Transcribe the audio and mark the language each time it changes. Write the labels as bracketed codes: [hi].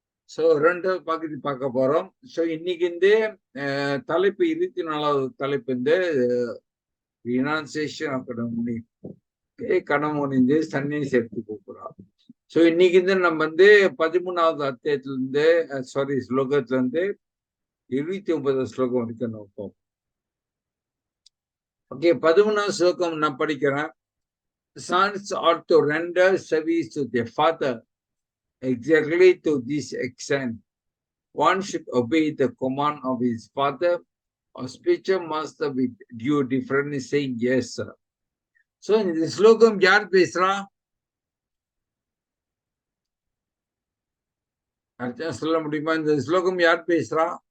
[ta] So 2வது பகுதி பார்க்க போறோம். சோ இன்னைக்கு தலைப்பு 24வது தலைப்பு ரினான்சியேஷன் ஆஃப் கடமுனி. கடமுனி சன்னியாசி எடுத்து கூப்பிடுறான். சோ இன்னைக்கு நம்ம 13வது அத்தியாயத்துல இருந்து ஸ்லோகத்துல இருந்து 29 ஸ்லோகம் வரைக்கும் நோக்கம். ஓகே, 13வது ஸ்லோகம் நான் படிக்கிறேன். [en] Sons ought to render service to their father exactly to this extent. One should obey the command of his father or speech must be due differently saying yes, sir. [ta] So இந்த ஸ்லோகம் யார் பேசுறா? அர்த்தம் சொல்ல முடியுமா? இந்த ஸ்லோகம் யார் பேசுறா?